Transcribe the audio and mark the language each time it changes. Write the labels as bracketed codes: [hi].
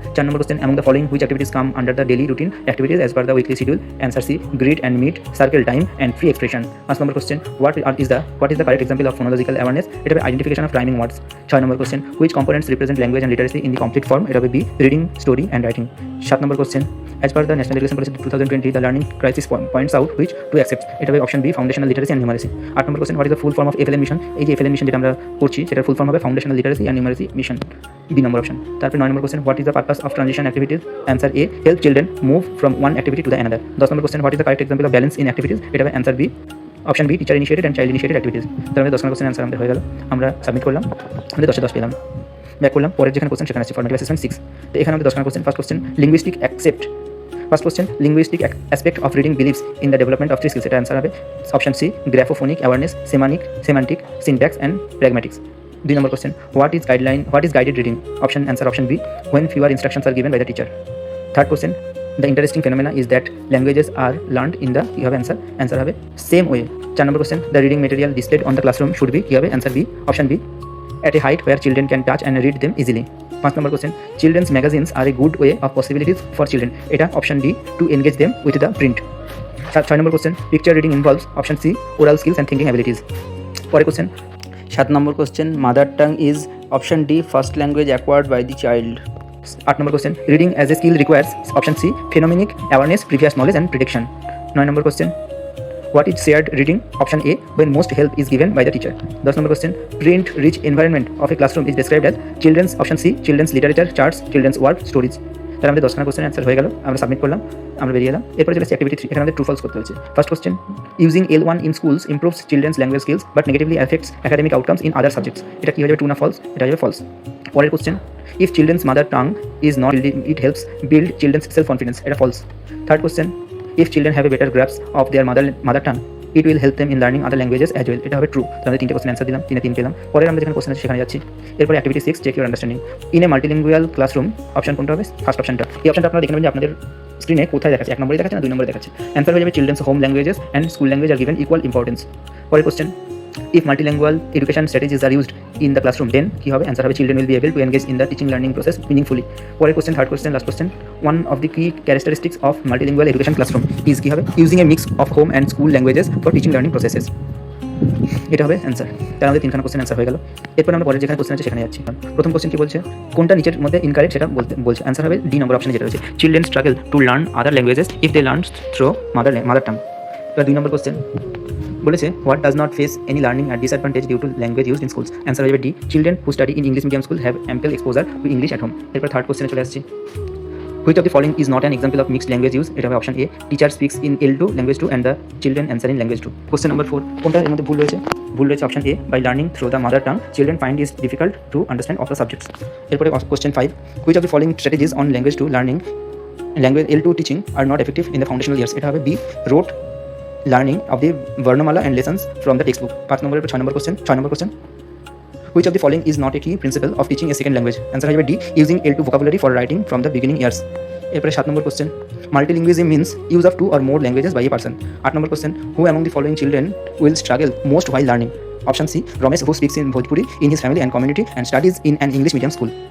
[en] 4 number question, among the following which activities come under the daily routine activities as per the weekly schedule, answer C, greet and meet, circle time and free expression. 5 number question, what is the correct example of phonological awareness, [bn] এটা হবে [en] Identification of rhyming words. 6 number question, which components represent language and literacy in the complete form, [bn] এটা হবে [en] B, reading, story and writing. 7 number question, as per the national education policy 2020 the learning crisis points out which to accept, [bn] এটা হবে [en] Option B, foundational literacy and numeracy. 8 number question, what is the full form of FLN mission, [bn] এই যে FLN mission যেটা আমরা করছি সেটার full [en] Form হবে foundational literacy and numeracy mission, B number option. [bn] তারপরে [en] 9 number question, what is the purpose of transition activities, answer A, help children move from one activity to the another. 10 number question, what is the correct example of balance in activities, [bn] এটা হবে [en] Answer B, option B, teacher initiated and child initiated activities. [bn] তার মধ্যে 10 নম্বর question answer আমাদের হয়ে গেল, আমরা submit করলাম, আমাদের 10 পেলাম। ব্যাক করলাম, পরের যেখানে কোশ্চেন সেখানে আছে ফর্মেটিভ অ্যাসেসমেন্ট 6। তো এখানে আমাদের 10 নম্বর question, [en] first question, linguistic accept, first question, linguistic aspect of reading believes in the development of 3 skills, [bn] এটা অ্যান্সার হবে [en] Option C, graphophonic awareness, semantic, syntax and pragmatics. [bn] 2 number question, [en] What is guided reading, answer option B, when fewer instructions are given by the teacher. Third question, the interesting phenomena is that languages are learned in the, you have answer [bn] হবে [en] same way. 4 number question, the reading material displayed on the classroom should be, you have answer B, option B, at a height where children can touch and read them easily. 5 number question, children's magazines are a good way of possibilities for children, [bn] এটা [en] option D, to engage them with the print. 6 number question, picture reading involves, option C, oral skills and thinking abilities. [bn] পরের [en] question, [bn] 7 number question, [en] Mother tongue is, option D, first language acquired by the child. 8 number question, reading as a skill requires, option C, phenomenic awareness, previous knowledge and prediction. [bn] 9 number question, [en] What is shared reading, option A, when most help is given by the teacher. 10 number question, print rich environment of a classroom is described as children's, option C, children's literature, charts, children's work, stories. [bn] তাহলে আমাদের 10খানা question answer হয়ে গেল, আমরা submit করলাম, আমরা বেরিয়ে এলাম। এরপরে চলে অ্যাক্টিভিটি 3, এখানে আমাদের ট্রু ফলস করতে হচ্ছে। [en] first question, using L1 in schools improves children's language skills but negatively affects academic outcomes in other subjects, [bn] এটা কি হয়ে যাবে, ট্রু না ফলস, এটা হবে ফলস। পরের question, [en] if children's mother tongue is not building, it helps build children's self confidence, [bn] এটা [en] false. Third question, if children have a better grasp of their mother tongue it will help them in learning other languages as well, [bn] এটা হবে true. তাহলে 3টে question answer দিলাম, 3 পেলাম। পরের আমরা যেখানে কোশ্চেন আছে সেখানে যাচ্ছি। এরপরে activity 6, [en] check your understanding in a multilingual classroom, [bn] option কোনটা হবে, ফার্স্ট অপশনটা। এই অপশনটা আপনারা দেখে নেবেন যে আপনাদের স্ক্রিনে কোথায় দেখাচ্ছে, 1 নম্বরে দেখাচ্ছে না 2 নম্বরে দেখাচ্ছে। অ্যান্সার হয়ে যাবে [en] Children's home languages and school language are given equal importance. [bn] পরের question, [en] if multilingual education strategies are used in the classroom then [bn] কি হবে, অ্যান্সার হবে [en] children will be able to engage in the teaching learning process meaningfully. [bn] পরের question, [en] third question, last question, one of the key characteristics of multilingual education classroom is [bn] কি হবে, [en] using a mix of home and school languages for teaching learning processes, [bn] এটা হবে answer. তার মধ্যে 3খানা question answer হয়ে গেল। এরপর আমরা পরের যেখানে কোশ্চেন আছে সেখানে যাচ্ছি। প্রথম কোশ্চেন কি বলছে, কোনটা নিচের মধ্যে ইনকারেক্ট সেটা বলছে, অ্যান্সার হবে ডি নম্বর অপশনে যেটা রয়েছে, [en] Children struggle to learn other languages if they learn through mother tongue. [bn] এবার 2 নম্বর কোশ্চেন বলেছে, [en] what does not face any learning at disadvantage due to language used in schools, [bn] answer হয়ে যাবে [en] D, children who study in English medium school have ample exposure to English at home. [bn] এরপর third কোশ্চেনে চলে আসছি, [en] which of the following is not an example of mixed language use, [bn] এটা হবে [en] Option A, teacher speaks in L2 language 2 and the children answer in language 2। Question number 4, [bn] কোনটা এর মধ্যে ভুল রয়েছে [en] Option A, by learning through the mother tongue children find is difficult to understand of the subjects. [bn] এরপরে [en] question 5, which of the following strategies on language 2 learning language L2 teaching are not effective in the foundational years, [bn] এটা হবে [en] B, rote learning of the Varnamala and lessons from the textbook. [bn] 5 নম্বরের 6 নম্বর question, [en] which of the following is not a key principle of teaching a second language, answer [bn] হবে [en] D, using L2 vocabulary for writing from the beginning years. [bn] এরপরে 7 নম্বর question, [en] multilingualism means use of 2 or more languages by a person. [bn] 8 number question, [en] who among the following children will struggle most while learning, option C, Ramesh, who speaks in Bhojpuri in his family and community and studies in an English medium school.